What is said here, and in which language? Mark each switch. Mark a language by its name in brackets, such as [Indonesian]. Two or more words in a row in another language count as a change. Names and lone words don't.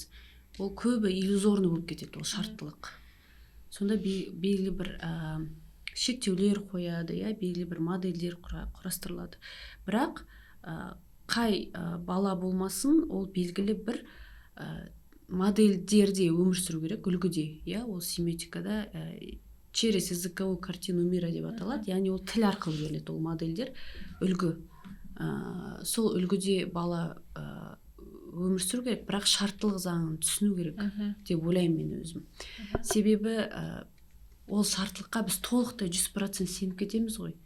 [Kazakh] Ол көбі иллюзорный болып кетеді, ол шарттылық. Сонда белгілі бір шектеулер қояды, иә, белгілі бір модельдер құрастырылады. Бірақ қай бала болмасын, ол белгілі бір модельдерде өмір сүру керек, үлгіде, иә, ол семиотикада [Russian] через языковую картину мира [Kazakh] деп аталады, яғни ол тіл арқылы беріледі, ол модельдер үлгі. Сол үлгіде бала өмір сүру керек, бірақ шарттылық заңын түсіну керек деп ойлаймын мен өзім. Себебі ол шарттылыққа біз толықтай 100% сеніп кетеміз ғой.